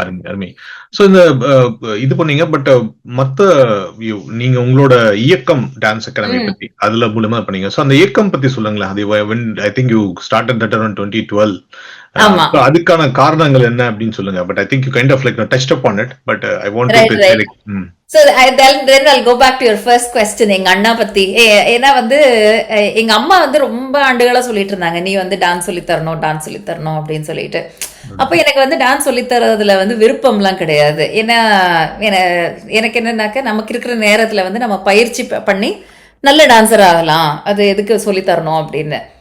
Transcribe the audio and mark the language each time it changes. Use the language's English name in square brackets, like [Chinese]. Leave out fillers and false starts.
[Tamil] அருமை. சோ இந்த இது பண்ணீங்க. பட் மத்த நீங்க உங்களோட இயக்கம் டான்ஸ் அகாடமி பத்தி அதுல மூலமா பண்ணீங்க. சோ அந்த இயக்கம் பத்தி சொல்லுங்களேன். அது [English] I think you started that around 2012. [Tamil] ஆமா. அதுக்கான காரணங்கள் என்ன அப்படின்னு சொல்லுங்க. [English] But I think you kind of like touched upon it. But I want to So then I'll go back to your first question. [Tamil] எங்க அண்ணா பத்தி. ஏன்னா வந்து எங்க அம்மா வந்து ரொம்ப ஆண்டுகளா சொல்லிட்டு இருந்தாங்க, நீ வந்து டான்ஸ் சொல்லி தரணும் அப்படின்னு சொல்லிட்டு. அப்ப எனக்கு வந்து டான்ஸ் சொல்லி தரதுல வந்து விருப்பம்லாம் கிடையாது. ஏன்னா எனக்கு என்னன்னாக்க நமக்கு இருக்கிற நேரத்துல வந்து நம்ம பயிற்சி பண்ணி நல்ல டான்சர் ஆகலாம், அது எதுக்கு சொல்லி தரணும் அப்படின்னு.